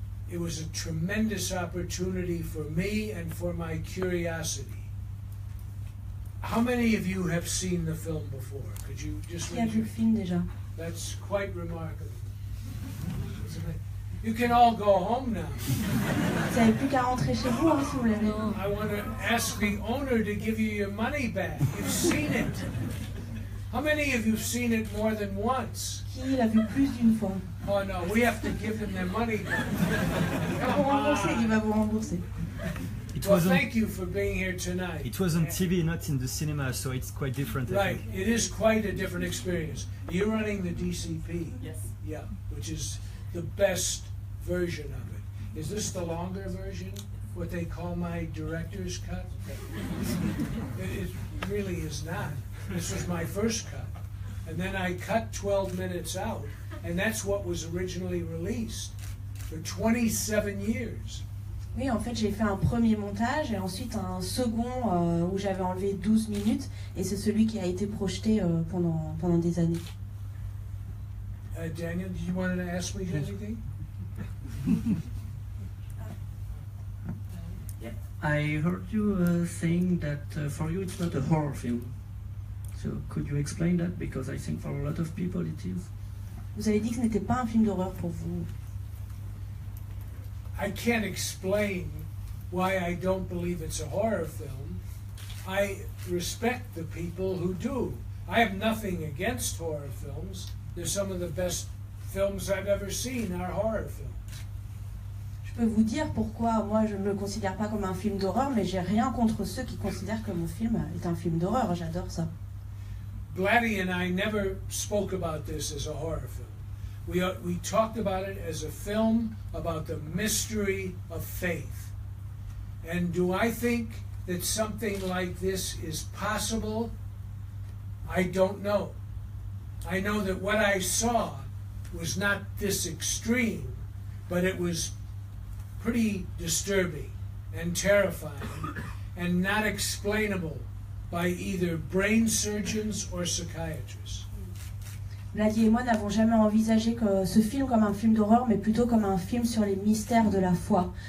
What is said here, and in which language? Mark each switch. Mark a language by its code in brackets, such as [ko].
[en] It was a tremendous opportunity for me and for my curiosity. How many of you have seen the film before? Could you just [fr] Qui a vu le film déjà? [en] That's quite remarkable, isn't it? You can all go home now. [fr] Vous n'avez plus qu'à rentrer chez vous, hein, si vous l'avez. [en] I want to ask the owner to give you your money back. You've seen it. How many of you have seen it more than once? [fr] Qui l'a vu plus d'une fois? [en] Oh no, we have to give them their money back. [fr] Il va vous rembourser. [en] Well, thank you for being here tonight. It was on TV, not in the cinema, so it's quite different. Right, it is quite a different experience. You're running the DCP. Yes. Yeah, which is the best version of it. Is this the longer version? What they call my director's cut? It really is not. This was my first cut. And then I cut 12 minutes out, and that's what was originally released for 27 years. [fr] Oui, en fait, j'ai fait un premier montage et ensuite un second où j'avais enlevé 12 minutes, et c'est celui qui a été projeté pendant des années. [en] Daniel, did you want to ask me anything? I heard you saying that for you it's not a horror film. So could you explain that? Because I think for a lot of people it is. [fr] Vous avez dit que ce n'était pas un film d'horreur pour vous. [en] I can't explain why I don't believe it's a horror film. I respect the people who do. I have nothing against horror films. They're some of the best films I've ever seen are horror films. [fr] Je peux vous dire pourquoi moi je ne le considère pas comme un film d'horreur, mais j'ai rien contre ceux qui considèrent que mon film est un film d'horreur. J'adore ça. [en] Blatty and I never spoke about this as a horror film. We talked about it as a film about the mystery of faith. And do I think that something like this is possible? I don't know. I know that what I saw was not this extreme, but it was pretty disturbing and terrifying and not explainable by either brain surgeons or psychiatrists. [fr] Blatty et moi n'avons jamais envisagé ce film comme un film d'horreur, mais plutôt comme un film sur les mystères de la foi.